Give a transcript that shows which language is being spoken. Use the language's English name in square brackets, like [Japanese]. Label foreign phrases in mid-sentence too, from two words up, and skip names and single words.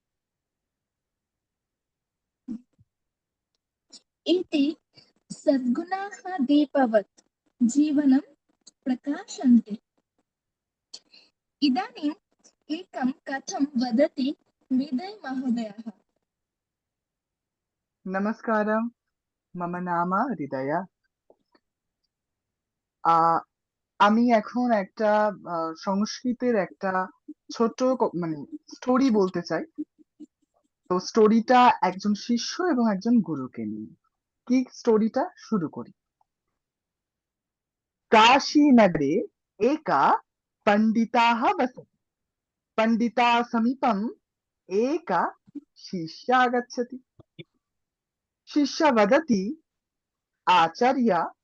[Sanskrit] इति सद्गुणाः दीपवत् जीवनं प्रकाशन्ते इदानीम् एकं कथं वदति विदय महोदयः नमस्कारं मम नाम [Bangla] হৃদয়া আমি এখন একটা সংস্কৃতের একটা ছোট মানে স্টোরি বলতে চাই তো স্টোরিটা একজন শিষ্য এবং একজন গুরুকে নিয়ে কি স্টোরিটা শুরু করি [Sanskrit] काशी नगरे एका पंडिताः वसति पंडिता समीपम् एका शिष्या आगच्छति शिष्या वदति आचार्य